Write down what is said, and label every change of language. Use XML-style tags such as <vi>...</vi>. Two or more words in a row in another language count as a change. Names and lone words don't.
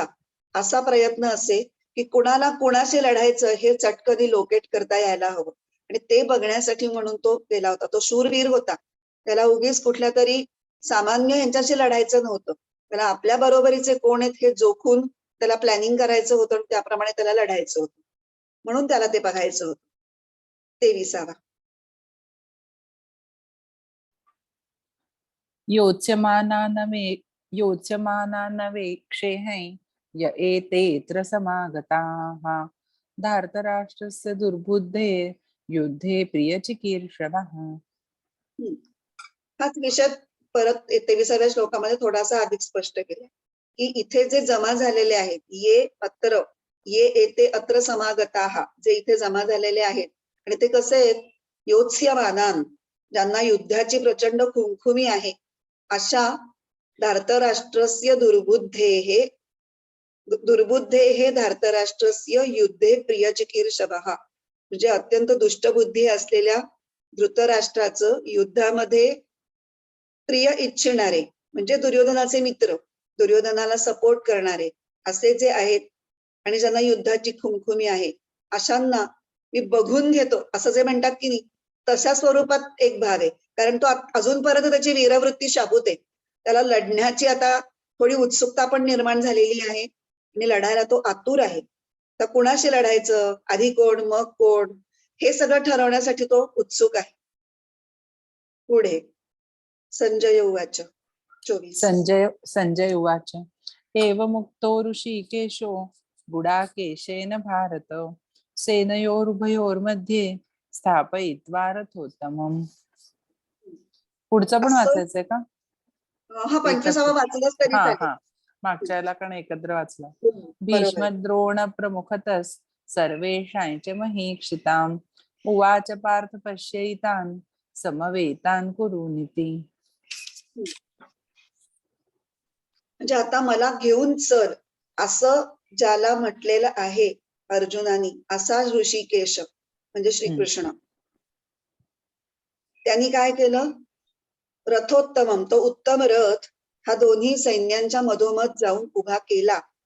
<mr>असा प्रयत्न असे की कुणाला कुणाशी लढायचं हे चटकनी लोकेट करता यायला हवं. आणि ते बघण्यासाठी म्हणून तो गेला होता. तो शूरवीर होता. त्याला उगीच कुठल्या तरी सामान्य ह्यांच्याशी लढायचं नव्हतं. त्याला आपल्या बरोबरीचे कोण आहेत हे जोखून त्याला प्लॅनिंग करायचं होतं आणि त्याप्रमाणे त्याला लढायचं होतं. म्हणून त्याला ते बघायचं होतं. 23वा.</mr> <sa>योच्यमानानवेक्षेऽहं य एतेऽत्र समागताः धार्तराष्ट्रस्य दुर्बुद्धे युद्धे प्रियचिकीर्षवः.</sa> <mr>हाच विषय परत 23व्या श्लोकामध्ये थोडासा अधिक स्पष्ट केला की इथे जे जमा झालेले आहेत,</mr> <sa>ये एते अत्र समागताः,</sa> <mr>जे इथे जमा झालेले आहेत आणि ते कसे आहेत? योत्स्यमानान, ज्यांना युद्धाची प्रचंड खुमखुमी आहे, अशा</mr> <sa>धार्तराष्ट्रस्य दुर्बुद्धेः धार्तराष्ट्रस्य युद्धे प्रियचिकीर्षवः,</sa> <mr>म्हणजे अत्यंत दुष्टबुद्धी असलेल्या धृतराष्ट्राचं युद्धामध्ये प्रिय इच्छिणारे म्हणजे दुर्योधनाचे मित्र, दुर्योधनाला सपोर्ट करणारे असे जे आहेत आणि ज्यांना युद्धाची खुमखुमी आहे, अशांना मी बघून घेतो असं जे म्हणतात की नाही, तशा स्वरूपात एक भाव आहे. कारण तो अजूनपर्यंत त्याची वीरवृत्ती शाबूत आहे. त्याला लढण्याची आता थोडी उत्सुकता पण निर्माण झालेली आहे आणि लढायला तो आतुर आहे. तर कुणाशी लढायचं, आधी कोण मग कोण, हे सगळं ठरवण्यासाठी तो उत्सुक आहे. पुढे</mr> <sa>संजय उवाच</sa> <mr>24.</mr> <sa>संजय उवाच एवमुक्तो ऋषिकेशो गुडाकेशेन भारत सेनयोरुभयोर्मध्ये स्थापयित्वा रथोत्तमम्.</sa> <mr>पुढचं पण असं वाचायचंय का? हा 25वा वाचलाच तरी हा चालेल. हा मागच्या याला कारण एकत्र वाचला. बरोबर.</mr> <sa>भीष्मद्रोण प्रमुखतः सर्वेषांच महीक्षिताम् उवाच पार्थ पश्यैतान् समवेतान् कुरुनिति.</sa> <mr>म्हणजे आता मला घेऊन चल असं ज्याला म्हटलेलं आहे अर्जुनानी, असा ऋषिकेश म्हणजे श्रीकृष्ण, त्यांनी काय केलं? रथोत्तमम, तो उत्तम रथ हा दोन्ही सैन्यांच्या मधोमध जाऊन उभा केला.</mr>